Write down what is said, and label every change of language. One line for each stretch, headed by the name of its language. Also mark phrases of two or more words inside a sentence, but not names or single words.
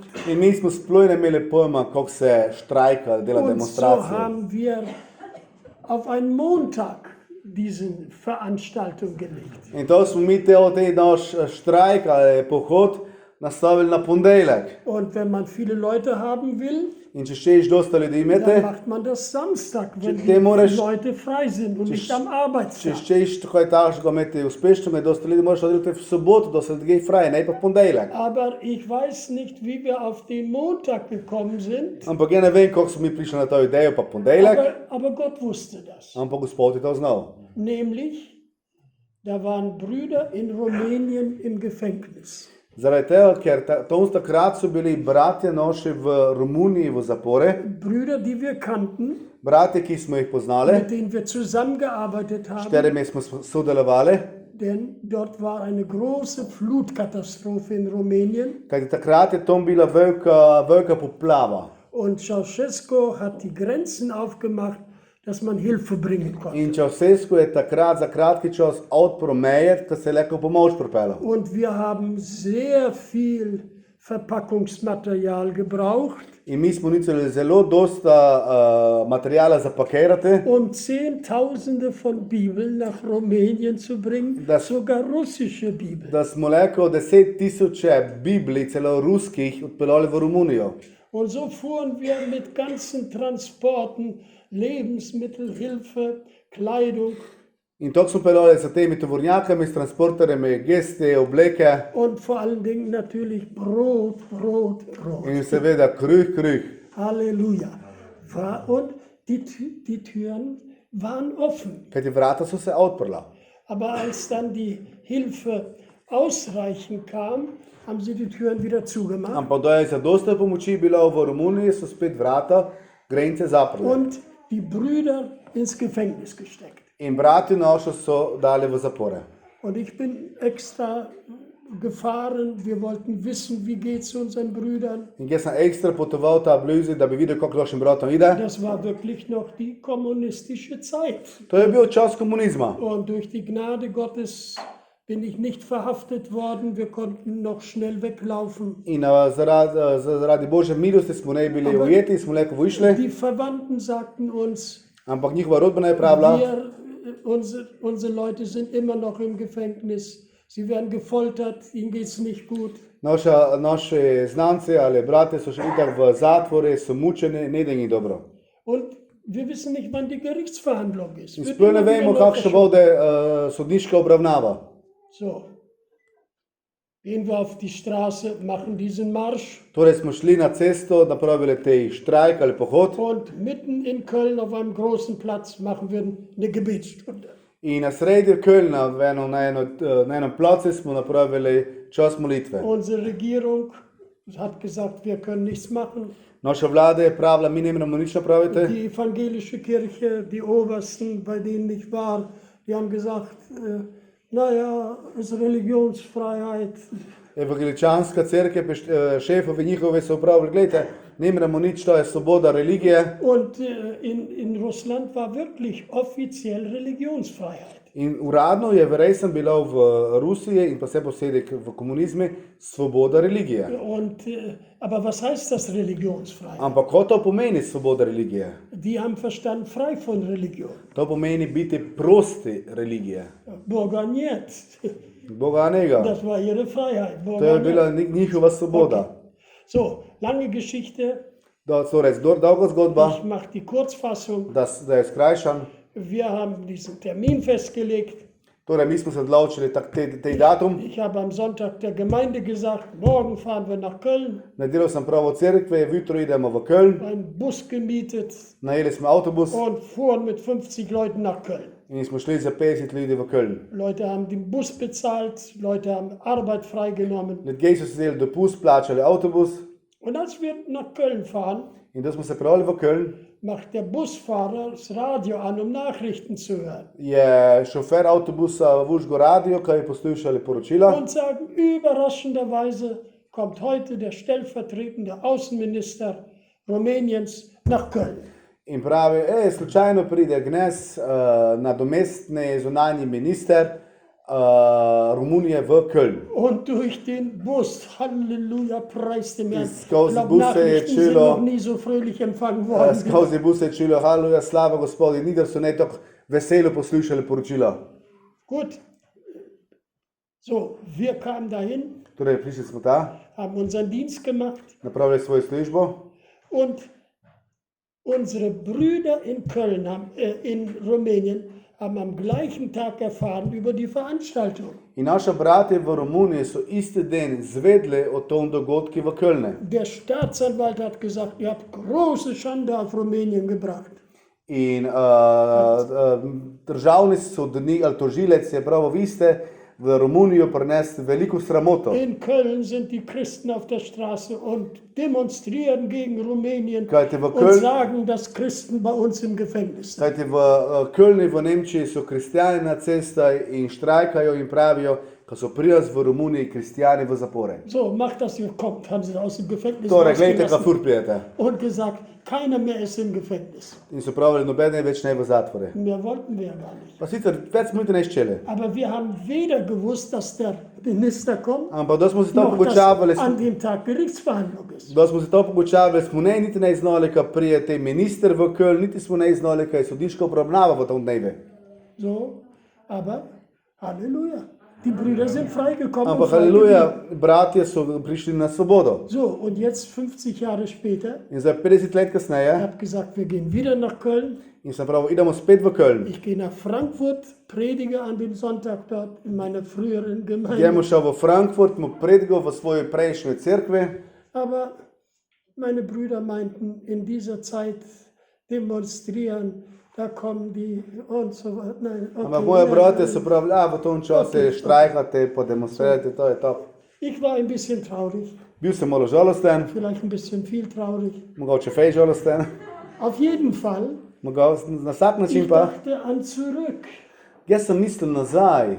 Slovenian: In mi smo sploh ne imeli pojma, kako se štrajka, dela
German: Und so
Slovenian: demonstracije.
German: haben wir auf einen Montag diese Veranstaltung gelegt.
Slovenian: In to smo mi te naš štrajk ali pohod nastavili na ponedeljek.
German: Und wenn man viele Leute haben will,
Slovenian: In če štejiš dosta ljudi
German: dann
Slovenian: imete,
German: macht man das Samstag, wenn
Slovenian: Če te
German: die
Slovenian: moraš-
German: Leute frei sind und nicht am
Slovenian: če
German: Arbeitstag.
Slovenian: štejiš tako je takšnega imeti uspešno, med dosta ljudi moraš oddelati v soboto, da se ljudje fraj, ne pa v ponedeljek.
German: Aber ich weiß nicht, wie wir auf den Montag gekommen sind,
Slovenian: Ampak ja ne vem, kako smo mi prišli na to idejo pa ponedeljek,
German: aber Gott wusste das.
Slovenian: ampak Gospod je to znal.
German: Nämlich, da waren Brüder in Rumänien im Gefängnis.
Slovenian: Zaradi tega, ker takrat so bili bratje naši v Romuniji v zapore,
German: Brüder, die wir kannten,
Slovenian: bratje, ki smo jih poznali,
German: mit denen wir zusammengearbeitet
Slovenian: s
German: haben,
Slovenian: katerimi smo sodelovali,
German: denn dort war eine große Flutkatastrophe in Rumänien
Slovenian: kajti takrat je tam bila velika poplava.
German: und Ceausescu hat die Grenzen aufgemacht, dass man Hilfe bringen konnte.
Slovenian: In Ceausescu je takrat za kratki čas odprl meje, da se je lahko pomoč pripeljal.
German: Und wir haben sehr viel Verpackungsmaterial gebraucht,
Slovenian: In mi smo nicali zelo dosta materijala za pakirati,
German: um Zehntausende von Bibeln nach Rumänien zu bringen, sogar russische Bibeln.
Slovenian: da smo lahko 10.000 Biblij, celo ruskih, odpeljali v Romunijo.
German: Und so fuhren wir mit ganzen Transporten, Lebensmittelhilfe, Kleidung
Slovenian: In tako smo peljali s temi tovornjakami, s transporterjem, geste, obleke
German: und vor allen Dingen natürlich Brot.
Slovenian: in seveda kruh.
German: Halleluja. Und die Türen waren offen.
Slovenian: Kajti vrata so se odprla.
German: Aber als dann die Hilfe ausreichend kam, haben sie die Türen wieder zugemacht.
Slovenian: Ampak da je zadosta pomoči bilo v Romuniji, so spet vrata, granice zaprli.
German: Und die Brüder ins Gefängnis gesteckt.
Slovenian: In brati naši so dali v zapore.
German: Und ich bin extra gefahren. Wir wollten wissen, wie geht es unseren Brüdern.
Slovenian: In jaz sem ekstra potoval ta blizu, da bi videl, kako našim bratom ide.
German: Das war wirklich noch die kommunistische Zeit.
Slovenian: To je bil čas komunizma.
German: Und durch die Gnade Gottes bin ich nicht verhaftet worden. Wir konnten noch schnell weglaufen.
Slovenian: In zaradi Božje milosti smo ne bili ujeti, smo lahko vyšli.
German: Die Verwandten sagten uns,
Slovenian: Ampak njihova rodbina je pravila,
German: unsere Leute sind immer noch im Gefängnis. Sie werden gefoltert, ihnen geht es nicht gut.
Slovenian: naši znanci ali brate so še itak v zatvore, so mučeni, ne da jim dobro.
German: Und wir wissen nicht, wann die Gerichtsverhandlung ist.
Slovenian: In
German: Wird
Slovenian: sploh ne
German: immer wieder
Slovenian: vemo,
German: neu
Slovenian: kakšna
German: verschoben.
Slovenian: bo sodniška obravnava.
German: So. gehen wir auf die Straße, machen diesen Marsch
Slovenian: Torej smo šli na cesto, napravili tej štrajk ali pohod
German: und mitten in Köln auf einem großen Platz machen wir eine Gebetsstunde.
Slovenian: in na sredi Kölna, na enem placu smo napravili čas molitve.
German: Unsere Regierung hat gesagt, wir können nichts machen.
Slovenian: Naša vlada je pravila, mi ne moremo nič napraviti.
German: Die evangelische Kirche, die Obersten, bei denen ich war, die haben gesagt, naja, es ist Religionsfreiheit.
Slovenian: Evangeličanska crkva, šefovi njihovi so pravili, gledajte, ne moremo nič, to je svoboda religije.
German: Und in Russland war wirklich offiziell Religionsfreiheit.
Slovenian: In uradno je resno bila v Rusiji in pa vse posebej v komunizmu svoboda religije.
German: Und, aber was heißt das Religionsfreiheit?
Slovenian: Ampak kaj to pomeni svoboda religije?
German: Die haben verstanden, frei von Religion.
Slovenian: To pomeni biti prosti religije.
Russian: Boga нет.
Slovenian: Boga njega.
German: Das war ihre Freiheit.
Slovenian: To Boga je нет. bila njihova svoboda.
German: So, lange Geschichte.
Slovenian: Torej, dolga zgodba,
German: Ich mache die Kurzfassung.
Slovenian: da je skrajšan.
German: Wir haben diesen Termin festgelegt.
Slovenian: Torej, mi smo se odločili tej datum.
German: Ich habe am Sonntag der Gemeinde gesagt, morgen fahren wir nach Köln.
Slovenian: Naredili sem pravo cerkve, jutro idemo v Köln.
German: Einen Bus gemietet
Slovenian: Najeli smo avtobus
German: und fuhren mit 50 Leuten nach Köln.
Slovenian: in smo šli za 50 ljudi v Köln.
German: Leute haben den Bus bezahlt, Leute haben Arbeit freigenommen.
Slovenian: Ljudje so si vzeli dopust, plačali avtobus
German: Und als wir nach Köln fahren,
Slovenian: in da smo se pravili v Köln,
German: macht der Busfahrer das Radio an, um Nachrichten zu hören.
Slovenian: je šofer avtobusa vužgo radio, kaj je poslušali poročila
German: Und sagen, überraschenderweise kommt heute der stellvertretende Außenminister Rumäniens nach Köln.
Slovenian: in pravi, slučajno pride Gnes, nadomestni zunanji minister Romunije v Köln.
German: Und durch den Bus, Halleluja, preis dem Herrn. Ich
Slovenian: Skozi
German: glaube,
Slovenian: Busse je
German: Nachrichten sind
Slovenian: čilo,
German: noch nie so fröhlich empfangen worden.
Slovenian: skozi bus je čilo, haleluja, slava Gospodi, nikdar so ne tako veselo poslušali poročila.
German: Gut, so, wir kamen dahin,
Slovenian: Torej, prišli smo ta,
German: haben unseren Dienst gemacht
Slovenian: napravili svojo službo
German: und unsere Brüder in Köln, in Rumänien, haben am gleichen Tag erfahren über die Veranstaltung.
Slovenian: in naša bratje v Romuniji so isti dan zvedli o tom dogodki v Kölne.
German: Der Staatsanwalt hat gesagt, ihr habt große Schande auf Rumänien gebracht.
Slovenian: In državni sodnik ali tožilec je prav, vi ste v Romunijo prinesli veliko sramoto.
German: In Köln sind die Christen auf der Straße und demonstrieren gegen Rumänien
Slovenian: Kajti v
German: und
Slovenian: Köln,
German: sagen, dass Christen bei uns im Gefängnis sind.
Slovenian: kajti v Kölni v Nemčiji so kristijani na cestah in štrajkajo in pravijo, ko so pri nas v Romuniji kristijani v zapore.
German: So, macht das, ihr kommt, haben sie aus dem Gefängnis
Slovenian: Torej, gledajte,
German: rausgelassen
Slovenian: kafur prijete.
German: und gesagt, keiner mehr ist im Gefängnis.
Slovenian: In so pravili, noben je več ne v zatvore.
German: Mehr wollten wir gar nicht.
Slovenian: Pa sicer več smo ne ščeli.
German: Aber wir haben weder gewusst, dass der Minister kommt,
Slovenian: Ampak da smo se to
German: noch
Slovenian: pogučavali,
German: dass an dem Tag Gerichtsverhandlung ist.
Slovenian: da smo se to pogučavali, smo niti ne znali, kaj prije te minister v Köln, niti smo ne znali, kaj sodiško obravnava v tom dnevi.
German: So, aber Halleluja. Die Brüder sind freigekommen. und
Slovenian: Ampak
German: frei
Slovenian: haleluja,
German: geblieben.
Slovenian: bratje so prišli na svobodo.
German: So, und jetzt 50 Jahre später,
Slovenian: In zdaj 50 let
German: ich
Slovenian: kasneje,
German: habe gesagt, wir gehen wieder nach Köln.
Slovenian: in sem prav, idemo spet v Köln.
German: Ich gehe nach Frankfurt, predige an dem Sonntag dort in meiner früheren
Slovenian: Gremo
German: Gemeinde.
Slovenian: šel v Frankfurt, mu predigal v svoji prejšnji cerkvi,
German: Aber meine Brüder meinten, in dieser Zeit demonstrieren, da kommen die und so weiter. Nein,
Slovenian: okay, ampak moje
German: nein,
Slovenian: bratje
German: nein.
Slovenian: so pravili, v tom času štrajkate, pa demonstrirate, to je to.
German: Ich war ein bisschen traurig,
Slovenian: Bil sem malo žalosten,
German: vielleicht ein bisschen viel traurig.
Slovenian: mogoče fej žalosten,
German: Auf jeden Fall,
Slovenian: mogoče na vsak način
German: ich
Slovenian: pa.
German: dachte an zurück.
Slovenian: Jaz sem mislil nazaj,